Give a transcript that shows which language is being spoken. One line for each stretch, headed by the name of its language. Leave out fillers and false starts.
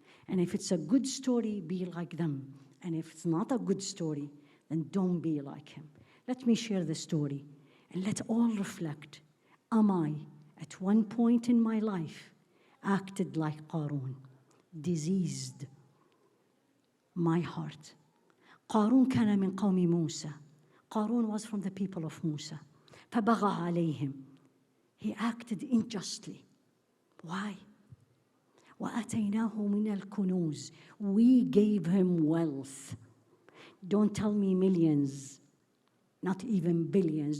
English: And if it's a good story, be like them. And if it's not a good story, then don't be like him. Let me share the story and let all reflect. Am I, at one point in my life, acted like Qarun, diseased my heart?
Arabic: Qarun كان من قوم موسى.
English: Qarun was from the people of Musa.
Arabic: فبغى عليهم.
English: He acted unjustly. Why?
Arabic: وَأَتَيْنَاهُ مِنَ الْكُنُوزِ.
English: We gave him wealth. Don't tell me millions, not even billions.